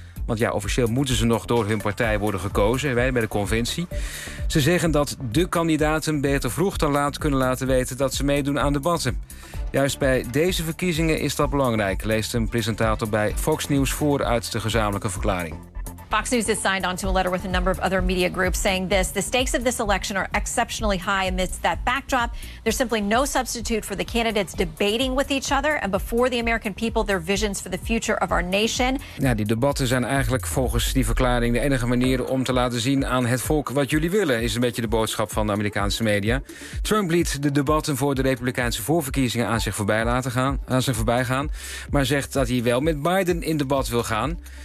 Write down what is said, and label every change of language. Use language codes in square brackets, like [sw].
[nl] Want ja, officieel moeten ze nog door hun partij worden gekozen, wij bij de conventie. Ze zeggen dat de kandidaten beter vroeg dan laat kunnen laten weten dat ze meedoen aan debatten. Juist bij deze verkiezingen is dat belangrijk, leest een presentator bij Fox News voor uit de gezamenlijke verklaring. [en] Fox News has signed on to a letter with a number of other media groups saying this. The stakes of this election are exceptionally high amidst that backdrop. There's simply no substitute for the candidates debating with each other and before the American people their visions for the future of our nation. [nl] Ja, die debatten zijn eigenlijk volgens die verklaring de enige manier om te laten zien aan het volk wat jullie willen, is een beetje de boodschap van de Amerikaanse media. Trump liet de debatten voor de Republikeinse voorverkiezingen aan zich voorbij gaan, maar zegt dat hij wel met Biden in debat wil gaan.